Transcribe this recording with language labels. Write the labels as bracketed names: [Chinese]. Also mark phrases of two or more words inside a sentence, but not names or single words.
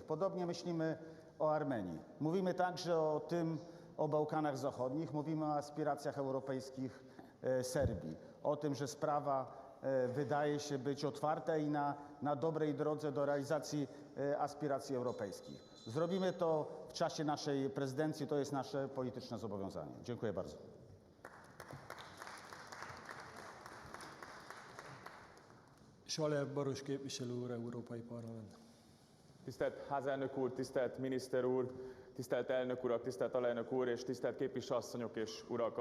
[Polish] Podobnie myślimy o Armenii. Mówimy także o Bałkanach Zachodnich, mówimy o aspiracjach europejskich Serbii, o tym, że sprawa wydaje się być otwarta i na dobrej drodze do realizacji aspiracji europejskich. Zrobimy to w czasie naszej prezydencji, to jest nasze polityczne zobowiązanie. Dziękuję bardzo. [Hungarian] Saler Baros képviselő úr, Európai Parlament. Tisztelt házelnök úr, tisztelt miniszter úr, tisztelt elnök urak, tisztelt alelnök úr és tisztelt képviselőasszonyok és urak!